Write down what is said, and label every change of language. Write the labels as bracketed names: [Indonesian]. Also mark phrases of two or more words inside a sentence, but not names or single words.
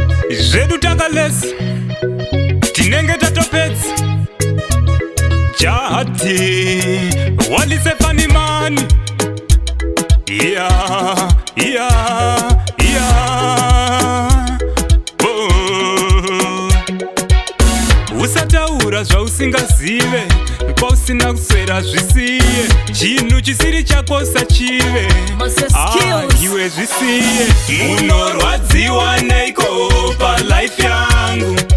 [Shona] Zvedu takalesa, tinenge tatopedza. Jahati, [English] what is a funny man? Yeah, yeah, yeah. Oh. [Shona] Usataura zvausingazive, kwausina kuswera zvisiye. Chinhu chisiri chako sachive. Moses Ah, Skills. iwe zvisiye. Munorwadziwa neiko palife yangu?